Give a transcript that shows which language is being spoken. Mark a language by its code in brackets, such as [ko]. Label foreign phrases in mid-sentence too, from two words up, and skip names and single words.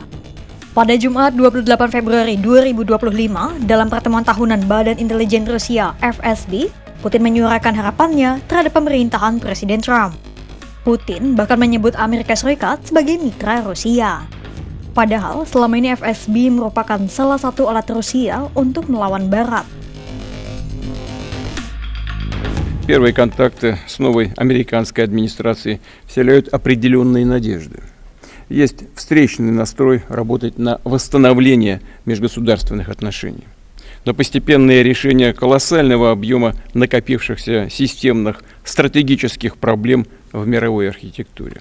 [id] Pada Jumat 28 Februari 2025, dalam pertemuan tahunan Badan Intelijen Rusia (FSB), Putin menyuarakan harapannya terhadap pemerintahan Presiden Trump. Putin bahkan menyebut Amerika Serikat sebagai mitra Rusia. Padahal selama ini FSB merupakan salah satu alat Rusia untuk melawan Barat. [ru] Первые контакты с новой американской администрацией вселяют определенные надежды. Есть встречный настрой работать на восстановление межгосударственных отношений. Но постепенное решение колоссального объема накопившихся системных стратегических проблем в мировой архитектуре.